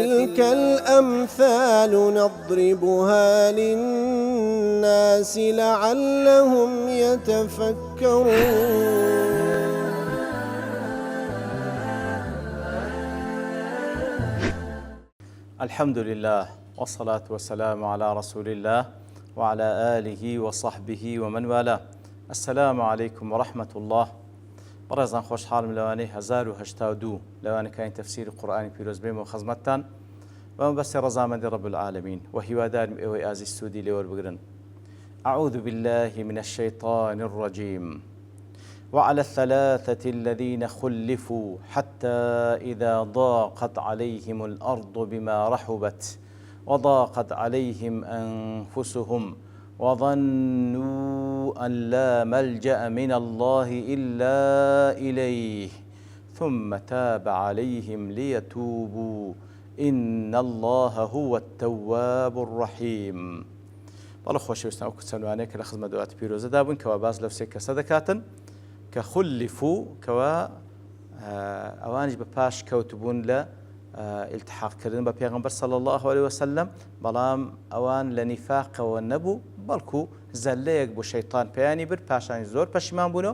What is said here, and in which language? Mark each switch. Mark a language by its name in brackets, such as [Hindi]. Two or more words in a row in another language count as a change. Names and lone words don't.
[Arabic] وتلك الأمثال نضربها للناس لعلهم يتفكرون. الحمد لله والصلاة والسلام على رسول الله وعلى آله وصحبه ومن والاه. السلام عليكم ورحمة الله. [Central Kurdish] بەڕێزان خۆشحاڵم لەوانەی 1082 لەوانە کاین تەفسیری قورئانی پیرۆز بێمەوە خەزمەتتان بەم بەستی ڕەزامەندی [Arabic] رب العالمین [Central Kurdish] و هیوادارم ئێوەی ئازیز سوودی لێوەربگرن. [Arabic] أعوذ بالله من الشيطان الرجيم. وعلى الثلاثة الذين خلفوا حتى إذا ضاقت عليهم الأرض بما رحبت وضاقت عليهم أنفسهم وظنوا أن لا ملجأ من الله إلا إليه ثم تاب عليهم ليتوبوا إن الله هو التواب الرحيم. [Central Kurdish] بەڵێ خۆشەویستان ئەو کچەنوانەیە کە لە خزمەت دوات پیرۆزەدا بوون کەوا باز لەو سێ کەسە دەکاتن کە خولفوا کەوا ئەوانیش بە پاش کەوتبوون لە التحاقکردن بە پێغەمبەر [Arabic] صلی الله عليه وسلم، [Central Kurdish] بەڵام ئەوان لە نیفاقەوە نەبوو بەڵکو زەلەیەک بۆ شەیطان پێیانی برد، پاشانی زۆر پەشیمان بوونەوە.